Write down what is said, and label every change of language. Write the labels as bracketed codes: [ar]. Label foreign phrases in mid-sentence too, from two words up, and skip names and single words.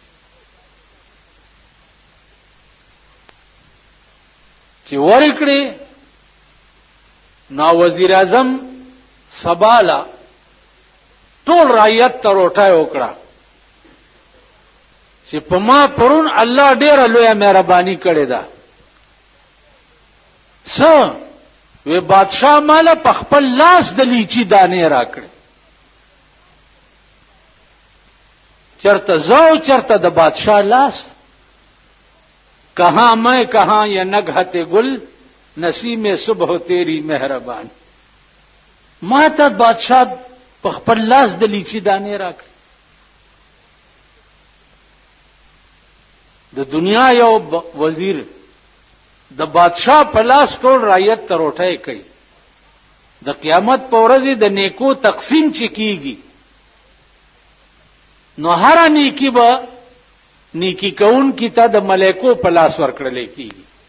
[ps] چې ورکړي نو وزیر اعظم سبالا ټول رعیت ته روټۍ وکړه چې په ما پرون الله ډېره لویه مهرباني کړې ده. څه وی بادشاہ مالا په خپل لاس د لیچی دانې راکړې. چرته زو چرته د بادشاہ لاس، [ur] کہاں میں کہاں یہ نگہت گل نسیم صبح تیری مہربان. [ps] ما ته بادشاہ په خپل لاس د لیچی دانې راکړې. د دنیا یو وزیر د بادشاہ په لاس ټول رعیت ته روټۍ کوي. د قیامت په ورځ د نیکو تقسیم چې کیږي نو هر نیکی به نیکی کون کی ته د ملائکو په لاس ورکړل کیږي.